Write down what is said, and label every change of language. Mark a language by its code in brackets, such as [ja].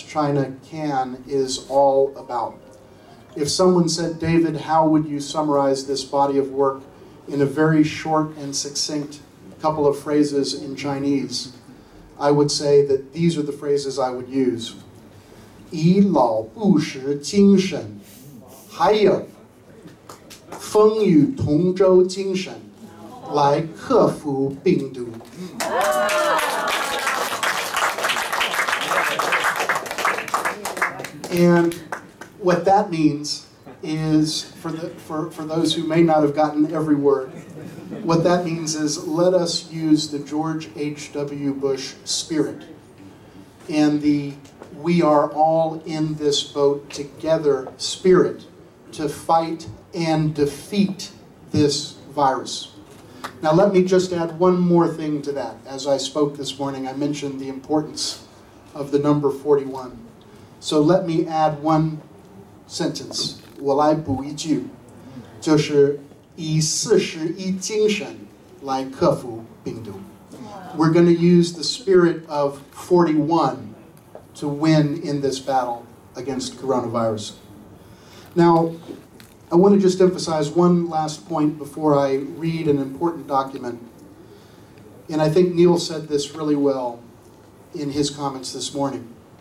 [en] China CAN is all about. If someone said, David, how would you summarize this body of work in a very short and succinct couple of phrases in Chinese, I would say that these are the phrases I would use. [zh] 以老不时精神，还有风雨同舟精神，来克服病毒。 [en] And what that means is, for those who may not have gotten every word, what that means is let us use the George H.W. Bush spirit and the we are all in this boat together spirit to fight and defeat this virus. Now let me just add one more thing to that. As I spoke this morning, I mentioned the importance of the number 41. So let me add one sentence. [zh] 我来补一句，就是以41精神来克服病毒。 [en] We're going to use the spirit of 41 to win in this battle against coronavirus. Now, I want to just emphasize one last point before I read an important document. And I think Neil said this really well in his comments this morning.